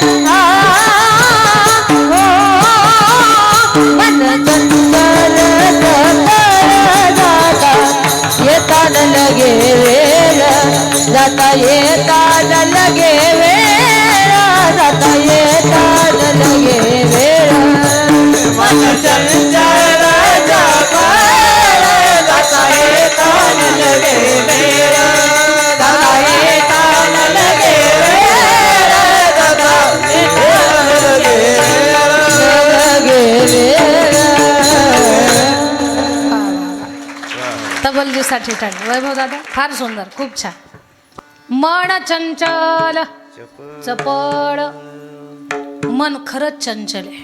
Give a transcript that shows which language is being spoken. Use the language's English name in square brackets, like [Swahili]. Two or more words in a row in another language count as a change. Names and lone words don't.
[Marathi] मन चंचल चपळ जाता येता न लगे वेळ, जाता येता न लगे वेळ, जाता येता न लगे वेळ. मन चंचल चपळ जाता येता न लगे वेळ, जाता येता न लगे वेळ, जाता येता न लगे वेळ. तबलजीसाठी टाळी. वैभव दादा फार सुंदर, खूप छान. मन चंचल चपळ, मन खरंच चंचल आहे.